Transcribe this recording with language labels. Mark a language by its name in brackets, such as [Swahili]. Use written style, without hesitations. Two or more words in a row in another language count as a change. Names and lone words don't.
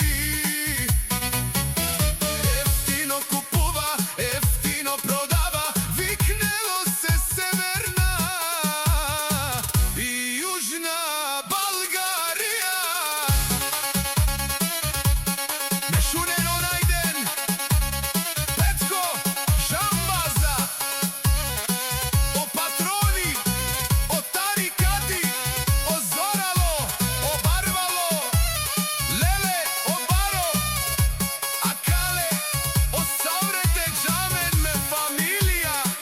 [Macedonian] Ефтино купува, ефтино продава, викнело се Северна и Јужна Българија. Мешурено најден [Romany] Петко Џамбаза, о патрони, о тарикати, о зорало, о барвало, леле, о баро, а кале, о саврете џамен ме фамилија.